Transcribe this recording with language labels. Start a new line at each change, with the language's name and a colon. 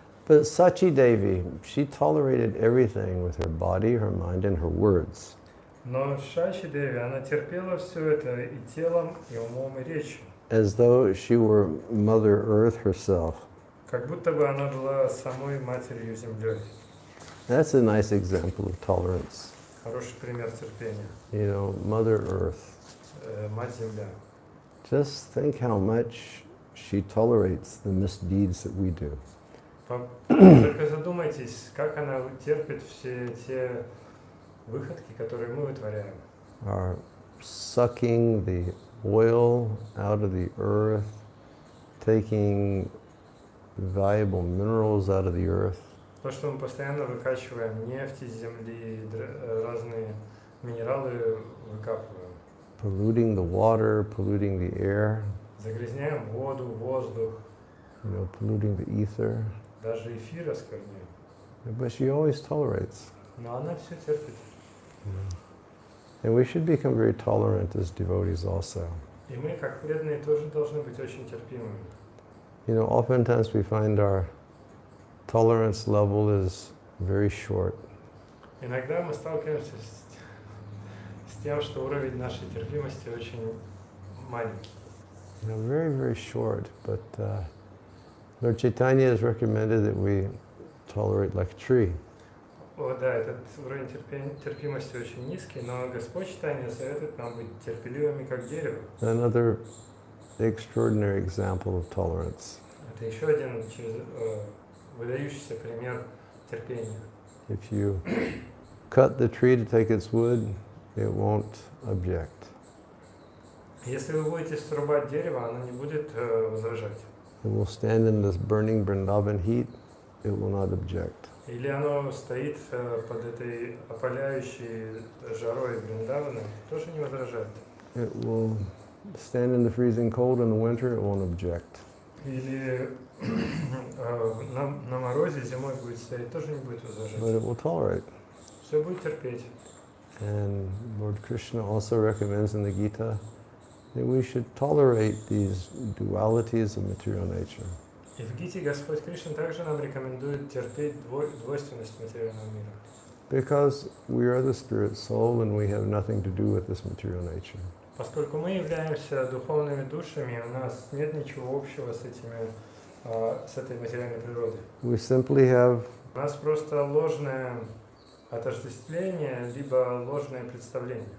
English: But Sachi Devi, she tolerated everything with her body, her mind, and her words.
Russian: Но Шачи Деви, она терпела все это и телом, и умом, и речью.
English: As though she were Mother Earth herself.
Russian: Как будто бы она была самой матерью землей.
English: That's a nice example of tolerance.
Russian: Хороший пример терпения.
English: You know, Mother Earth.
Russian: Мать земля.
English: Just think how much she tolerates the misdeeds that we do.
Russian: Только задумайтесь, как она терпит все те выходки, которые мы вытворяем.
English: Our sucking the oil out of the earth, taking valuable minerals out of the earth.
Russian: То, что мы постоянно выкачиваем нефть из земли, разные минералы выкапываем.
English: Polluting the water, polluting the air.
Russian: Загрязняем воду, воздух.
English: You know, polluting the ether.
Russian: Даже эфир оскверняем.
English: But she always tolerates.
Russian: Но она все терпит.
English: And we should become very tolerant as devotees also.
Russian: И мы, как преданные, тоже должны быть очень терпимыми.
English: You know, oftentimes we find our tolerance level is very short.
Russian: Иногда мы сталкиваемся с тем, что уровень нашей терпимости очень маленький.
English: You know, very, very short. But Lord Chaitanya has recommended that we tolerate like a tree.
Russian: О, да, этот уровень терпимости очень низкий, но Господь Чайтанья советует нам быть терпеливыми, как дерево.
English: Another extraordinary example of tolerance.
Russian: Это еще один выдающийся пример терпения.
English: If you cut the tree to take its wood, it won't object.
Russian: Если вы будете срубать дерево, оно не будет возражать.
English: It will stand in this burning Vrindavan heat, it will not object.
Russian: Или оно стоит под этой опаляющей жарой Вриндавана, тоже не возражает.
English: It will stand in the freezing cold in the winter, it won't object.
Russian: Или на морозе зимой будет стоять, тоже не будет возражать.
English: But it will tolerate.
Russian: Все будет терпеть.
English: And Lord Krishna also recommends in the Gita that we should tolerate these dualities of material nature.
Russian: И в Гите Господь Кришна также нам рекомендует терпеть двойственность материального мира.
English: Because we are the spirit soul and we have nothing to do with this material nature.
Russian: Поскольку мы являемся духовными душами, у нас нет ничего общего с этой материальной природой.
English: We simply have
Russian: У нас просто ложное отождествление, либо ложное представление.